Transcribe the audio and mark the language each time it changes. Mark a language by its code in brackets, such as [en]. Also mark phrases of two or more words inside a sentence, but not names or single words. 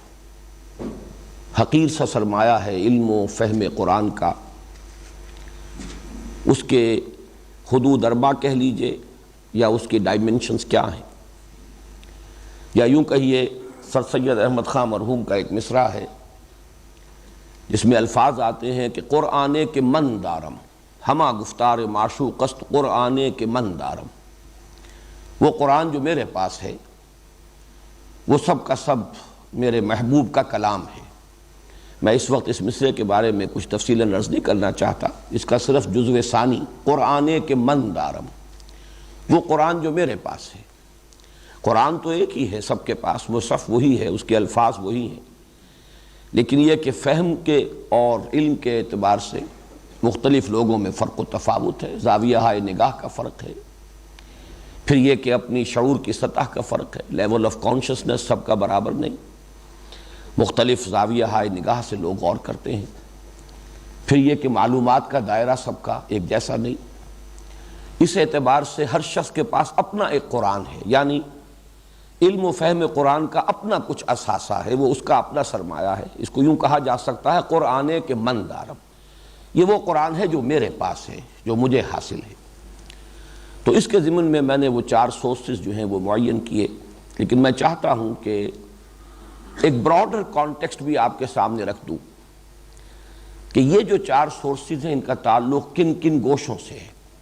[ur] حقیر سا سرمایہ ہے علم و فہم قرآن کا، اس کے حدود 4 کہہ لیجئے یا اس کی ڈائمنشنز کیا ہیں، یا یوں کہیے سر سید احمد خان مرحوم کا ایک مصرع ہے جس میں الفاظ آتے ہیں کہ [fa] قرآن کے من دارم ہما گفتار معشوق است قرآن کے من دارم. [ur] وہ قرآن جو میرے پاس ہے وہ سب کا سب میرے محبوب کا کلام ہے. میں اس وقت اس مصرع کے بارے میں کچھ تفصیلاً عرض نہیں کرنا چاہتا، اس کا صرف جزو ثانی [fa] قرآن کے من دارم، [ur] وہ قرآن جو میرے پاس ہے. قرآن تو ایک ہی ہے سب کے پاس، وہ صف وہی ہے، اس کے الفاظ وہی ہیں، لیکن یہ کہ فہم کے اور علم کے اعتبار سے مختلف لوگوں میں فرق و تفاوت ہے، زاویہ نگاہ کا فرق ہے، پھر یہ کہ اپنی شعور کی سطح کا فرق ہے، [en] level of consciousness [ur] سب کا برابر نہیں، مختلف زاویہ نگاہ سے لوگ غور کرتے ہیں، پھر یہ کہ معلومات کا دائرہ سب کا ایک جیسا نہیں. اس اعتبار سے ہر شخص کے پاس اپنا ایک قرآن ہے، یعنی علم و فہم قرآن کا اپنا کچھ اثاثہ ہے، وہ اس کا اپنا سرمایہ ہے. اس کو یوں کہا جا سکتا ہے [fa] قرآن کے من دارم، [ur] یہ وہ قرآن ہے جو میرے پاس ہے، جو مجھے حاصل ہے. تو اس کے ضمن میں نے وہ 4 سورسز جو ہیں وہ معین کیے، لیکن میں چاہتا ہوں کہ ایک [en] broader context [ur] بھی آپ کے سامنے رکھ دوں کہ یہ جو 4 سورسز ہیں ان کا تعلق کن کن گوشوں سے ہے.